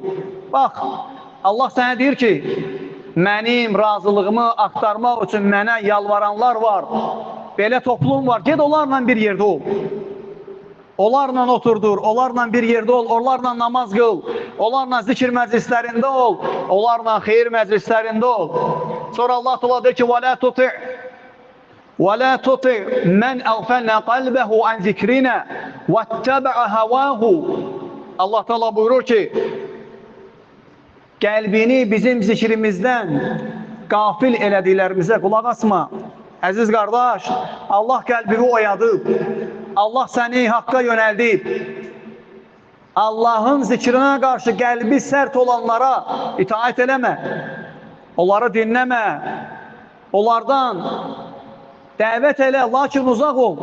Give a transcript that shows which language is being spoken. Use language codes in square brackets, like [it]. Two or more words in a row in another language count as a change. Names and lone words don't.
[az] Bax, Allah sənə deyir ki, mənim razılığımı axtarmaq üçün mənə yalvaranlar var. Belə toplum var, ged onlarla bir yerdə ol. Onlarla oturdur, onlarla bir yerdə ol, onlarla namaz qıl, onlarla zikir məclislərində ol, onlarla xeyir məclislərində ol. Sonra Allah Teala deyir ki, [ar] وَلَا تُطِعْ مَنْ أَغْفَلْنَا قَلْبَهُ عَنْ ذِكْرِنَا وَاتَّبَعَ هَوَاهُ. [az] Allah Teala buyurur ki, qəlbini bizim zikrimizdən qafil elədiklərimizə qulaq asma. Əziz qardaş, Allah qəlbini oyadıb, Allah səni haqqa yönəldib. Allahın zikrinə qarşı qəlbi sərt olanlara itaət eləmə, onları dinləmə, onlardan dəvət elə, lakin uzaq ol.